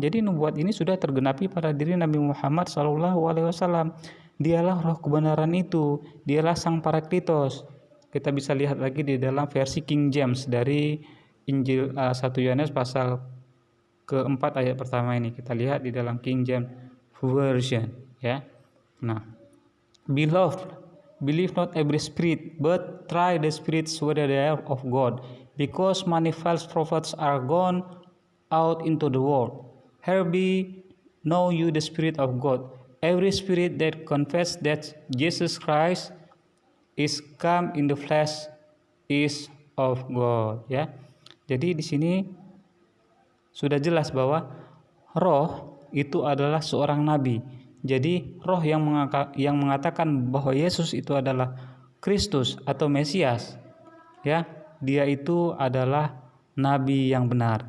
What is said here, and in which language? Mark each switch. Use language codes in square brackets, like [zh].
[id] Jadi nubuat ini sudah tergenapi pada diri Nabi Muhammad SAW. Dialah roh kebenaran itu, dialah sang Parakletos. Kita bisa lihat lagi di dalam versi King James dari Injil 1 Yohanes pasal keempat ayat pertama ini. Kita lihat di dalam King James Version, ya. [en] Nah, Beloved, believe not every spirit, but try the spirits whether they are of God, because many false prophets are gone out into the world. Hereby know you the Spirit of God. Every spirit that confess that Jesus Christ is come in the flesh is of God. [id] Ya, jadi di sini sudah jelas bahwa roh itu adalah seorang nabi. Jadi roh yang mengatakan bahwa Yesus itu adalah Kristus atau Mesias, ya, dia itu adalah nabi yang benar.